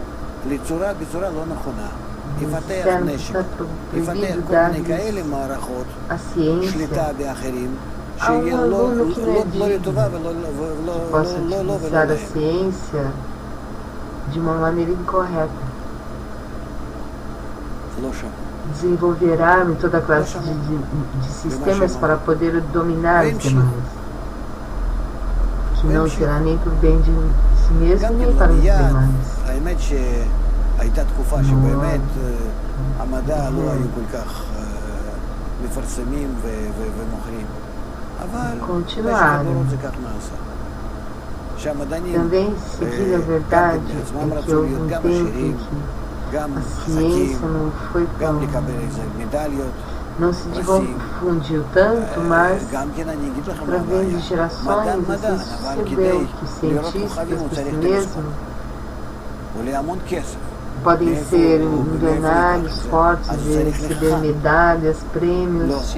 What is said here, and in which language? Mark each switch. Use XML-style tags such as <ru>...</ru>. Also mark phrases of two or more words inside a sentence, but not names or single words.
<pt>Disseram que está proibido dar a ciência a um aluno que não é digno, que possa utilizar a ciência de uma maneira incorreta. Desenvolverá em toda classe de sistemas para poder dominar os demais, que não será nem por bem de si mesmo nem para os demais.</pt> <he>הייתה תקופה שבאמת המדע לא היו כל כך מפרסמים ומוכרים, אבל במשך הדורות זה כך נעשה. שהמדענים עצמם רצו להיות גם עשירים, גם חזקים, גם לקבל איזה מדליות.</he> <pt>Não se difundiu tanto, mas através de gerações se sucedeu que cientistas por si mesmos podem ser milionários, fortes, e receber medalhas, prêmios.</pt>